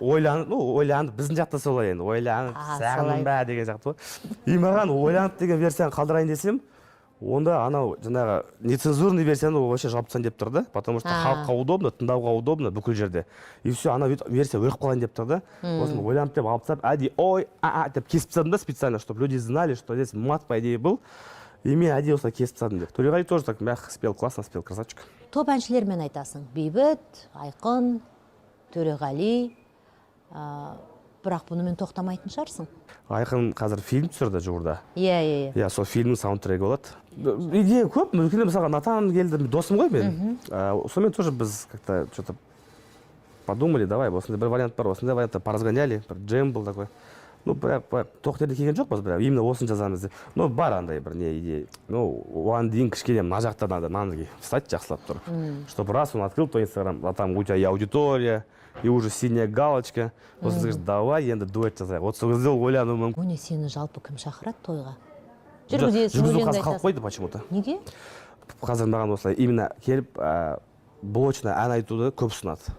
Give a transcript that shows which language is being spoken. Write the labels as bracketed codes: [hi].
[kk] Ойланып, біздің жақта солай енді, ойланып, сағыным ба деген жақты ғой. И маған ойланып деген версияны қалдырайын десем, онда анау жаңағы [ru] нецензурный [kk] версияны [ru] вообще [kk] жауып тастайын деп тұрды, [ru] потому что [kk] халыққа [ru] удобно, [kk] тыңдауға удобно бүкіл жерде. [ru] И все, [kk] ана версия өліп қалайын деп тұрды. Осыны ойланып деп алып тастап, әдейі деп кесіп тастадым да [ru] специально, чтобы люди знали, что здесь мат по идее был. [kk] И мен әдейі осылай кесіп тастадым деп. [ru] Төреғали тоже так мягко спел, классно спел, красавчик. [kk] Топ әншілермен айтасың. Бейбіт, Айқын, Төреғали. Бірақ бұны мен тоқтамайтын шығарсың. Айқын қазір фильм түсірді жуырда. Иә, сол фильмнің саундтрекі болады. Идея көп, мүмкін мысалға Натан келді, досым ғой мен. Сонымен [ru] тоже [kk] біз [ru] как-то что-то подумали, давай, [kk] осындай бір вариант бар, осындай вариантты [ru] поразгоняли, [kk] бір джем [ru] был такой. [kk] Тоқтерде келген жоқпыз, бірақ [ru] именно [kk] осын жазамыз деп. Бар андай бір не идея. Оған дейін кішкене мына жақта [ru] надо встать [kk] жақсылап тұр. [ru] Чтобы раз он открыл то Инстаграм, а там у тебя и аудитория, и уже синяя галочка. [kk] Сосын [ru] скажешь, давай [kk] енді дуэт жазайық. [ru] Вот [kk] сол кезде ойлану мүмкін. Өне сені жалпы кім шақырады тойға? Жүргізу қазір қалып қойды [ru] почему-то. [kk] Неге? Қазір маған осылай [ru] именно [kk] келіп блочно ән айтуды көп ұсынады.